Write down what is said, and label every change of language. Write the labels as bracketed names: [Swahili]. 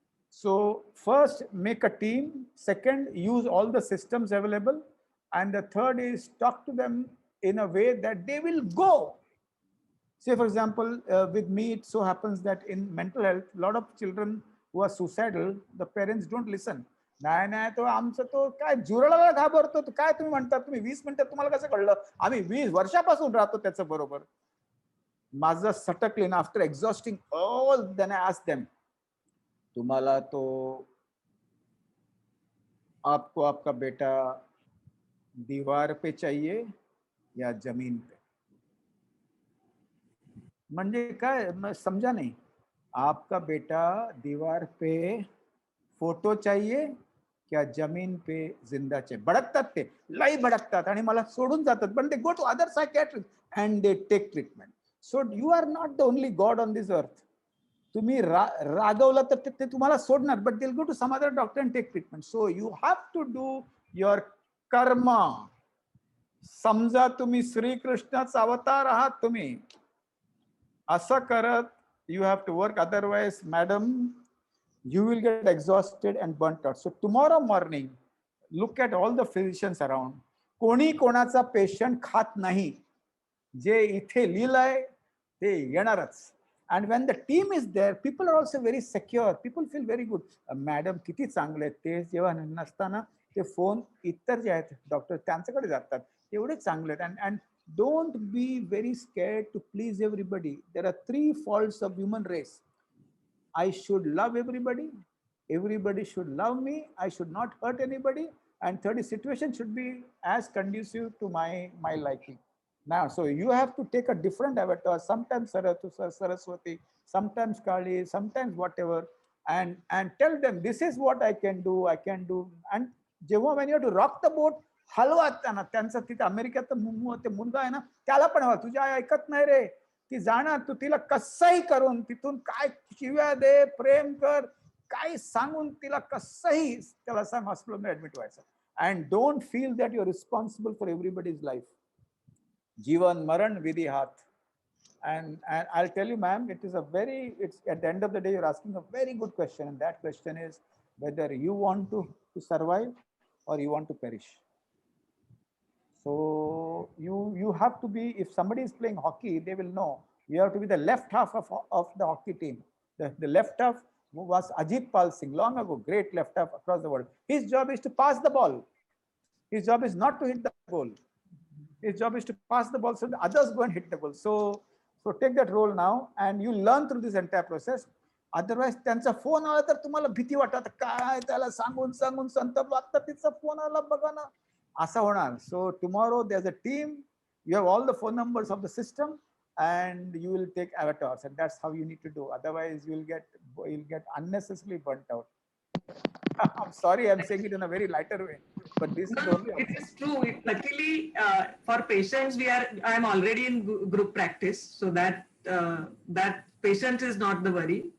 [English] So first, make a team. Second, use all the systems available. And the third is talk to them in a way that they will go. Say, for example, with me, it so happens that in mental health, a lot of children who are suicidal, the parents don't listen. [Marathi] नाही तो आमचं तो काय जुरळाला घाबरतो, तो काय तुम्ही म्हणता, तुम्ही 20 मिनिटात तुम्हाला कसं कळलं, आम्ही 20 वर्षापासून राहतो त्याच्या बरोबर. माझं सटकले ना, [English] after exhausting all, then I ask them, [Marathi] तुम्हाला तो [Hindi] आपको आपका बेटा दीवार पे चाहिए या जमीन पे? [Marathi] म्हणजे काय [Hindi] समझा नहीं. आपका बेटा दीवार पे फोटो चाहिए क्या जमीन पे जिंदा चाहिए? [Marathi] भडकतात ते, लई भडकतात आणि मला सोडून जातात, पण ते [English] Go to other psychiatrist and they take treatment. So you are not the only god on this earth. [Marathi] तुम्ही रागवलं तर ते तुम्हाला सोडणार, [English] But they will go to some other doctor and take treatment. So you have to do your karma. [Marathi] समजा तुम्ही श्रीकृष्णाचा अवतार आहात, तुम्ही असं करत [English] you have to work, otherwise madam you will get exhausted and burnt out. So tomorrow morning look at all the physicians around. [Marathi] कोणी कोणाचा पेशंट खात नाही. जे इथे लिहिलंय ते येणारच. [English] And when the team is there, people are also very secure. People feel very good. [Marathi] Madam किती चांगले आहेत, ते जेव्हा नसताना ते फोन इतर जे आहेत डॉक्टर त्यांच्याकडे जातात, तेवढे चांगले आहेत. [English] And don't be very scared to please everybody. There are 3 faults of human race. I should love everybody. Everybody should love me. I should not hurt anybody. And third, situation should be as conducive to my liking. Now, so you have to take a different avatar. Sometimes Saraswati, sometimes Kali, sometimes whatever, and tell them this is what I can do. And when you have to rock the boat, [Marathi] हलवा त्यांना. त्यांचं तिथे अमेरिकेत ते मुलगा आहे ना, त्याला पण हवा, तुझ्या आई ऐकत नाही रे, ती जाणार, तू तिला कसंही करून तिथून काय शिव्या दे, प्रेम कर, काही सांगून तिला कसंही त्याला सांग हॉस्पिटलमध्ये ऍडमिट व्हायचं. [English] and don't feel that you're responsible for everybody's life. Jivan Maran Vidhi Hath. And I'll tell you, ma'am, it's at the end of the day, you're asking a very good question. And that question is whether you want to survive or you want to perish. So you have to be, if somebody is playing hockey, they will know you have to be the left half of the hockey team. The left half was Ajit Pal Singh, long ago, great left half across the world. His job is to pass the ball. His job is not to hit the goal. His job is to pass the ball so the others go and hit the goal. So take that role now, and you learn through this entire process. [Marathi] Otherwise, त्यांचा phone आला तर तुम्हाला भीती वाटत, काय त्याला सांगून संतप्त, आता तिचा फोन आला बघा ना, असा होणार. [English] So tomorrow there's a team, you have all the phone numbers of the system, and you will take avatars, and that's how you need to do. Otherwise, you'll get unnecessarily burnt out. I'm sorry, I'm saying it in a very lighter way, but this is only. It is true. Luckily, for patients, I'm already in group practice, so that patients is not the worry.